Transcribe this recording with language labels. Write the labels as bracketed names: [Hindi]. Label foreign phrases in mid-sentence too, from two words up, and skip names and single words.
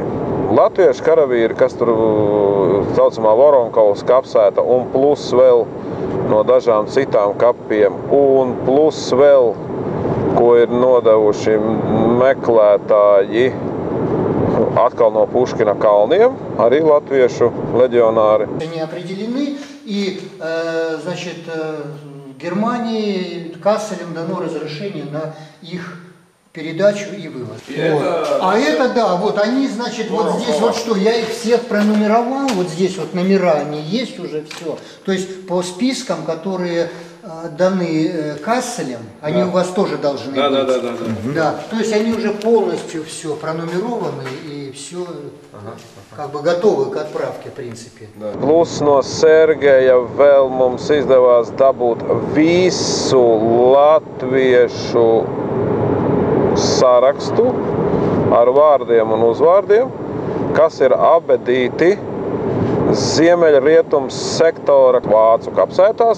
[Latvian] Latviešu karavīri, kas tur saucamā Voronkovas kapsēta un plus vēl no dažām citām kapiem un plus vēl, ko ir nodevuši meklētāji atkal no Puškina kalniem, arī latviešu leģionāri. [Russian] Они определены, и, значит, Германии Касселем дано разрешение на их передачу и вывоз. Это, да, вот они, значит, вот здесь вот что, я их всех пронумеровал, вот здесь вот номера, они есть уже все. То есть по спискам, которые даны Касселем, они у вас тоже должны быть. Да. То есть они уже полностью все пронумерованы и все как бы готовы к отправке, в принципе. [Latvian] Plus no Sergeja vēl mums izdevās dabūt visu latviešu sarakstu ar vārdiem un uzvārdiem, kas ir abedīti ziemeļrietums sektora vācu kapsētās.